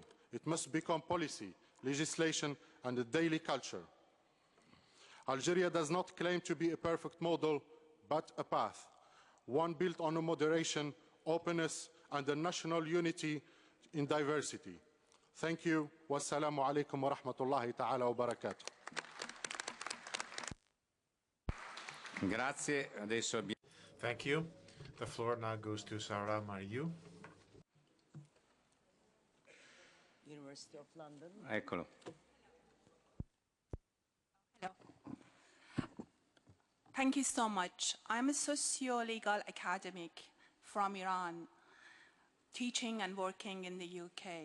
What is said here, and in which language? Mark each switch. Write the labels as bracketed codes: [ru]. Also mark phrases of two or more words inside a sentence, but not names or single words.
[en] It must become policy, legislation, and a daily culture. Algeria does not claim to be a perfect model, but a path, one built on a moderation, openness, and a national unity in diversity. Thank you. [ar] والسلام عليكم ورحمة الله تعالى وبركاته. [it] Grazie. Adesso [en] Thank you. The floor now goes to Sarah Mariu. University of London. [it] Eccolo. [en] Hello. Thank you so much. I'm a socio-legal academic from Iran, teaching and working in the UK.